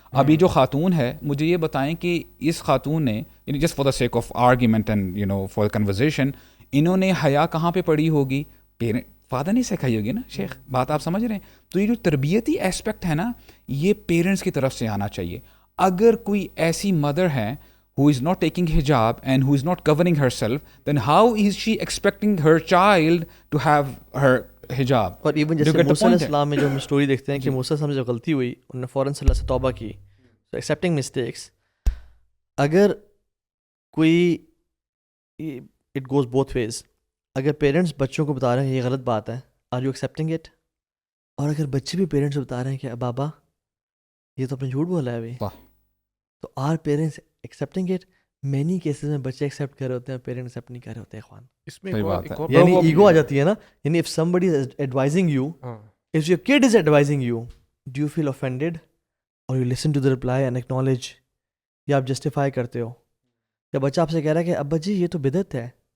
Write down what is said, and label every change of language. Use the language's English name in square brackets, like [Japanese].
[Urdu] اب یہ جو خاتون ہے, مجھے یہ بتائیں کہ اس خاتون نے یعنی [English] just for the sake of argument and you know for conversation, [Urdu] انہوں نے حیا کہاں پہ پڑھی ہوگی؟ فادر نے سکھائی ہوگی نا شیخ, بات آپ سمجھ رہے ہیں. تو یہ جو تربیتی ایسپیکٹ ہے نا, یہ پیرنٹس کی طرف سے آنا چاہیے. اگر کوئی ایسی مدر ہے [English] who is not taking hijab and who is not covering herself, then how is she expecting her child to have her hijab? [Urdu] اور ایون جیسے موسیٰ علیہ السلام میں جو ہم اسٹوری دیکھتے ہیں کہ موسیٰ سے جو غلطی ہوئی, انہوں نے فوراً سے اللہ سے توبہ کی, [English] so accepting mistakes. [Urdu] اگر کوئی [English] it goes both ways. [Urdu] اگر پیرنٹس بچوں کو بتا رہے ہیں یہ غلط بات ہے, [English] are you accepting it? [Urdu] اور اگر بچے بھی پیرنٹس کو بتا رہے ہیں کہ بابا یہ تو اپنے جھوٹ بولا ہے ابھی, تو [English] are parents accepting it? [Urdu] Many cases میں بچے ایکسیپٹ کر رہے ہوتے ہیں, پیرنٹ ایکسیپٹ نہیں کر رہے ہوتے ہیں. اخوان اس میں یعنی ایگو آ جاتی ہے نا. [English] یعنی if somebody is advising you, if your kid is advising you, do you feel offended or you listen to the reply and acknowledge, [Urdu] یا آپ جسٹیفائی کرتے ہو؟ یا بچہ آپ سے کہہ رہا ہے کہ ابا جی یہ تو بدعت ہے,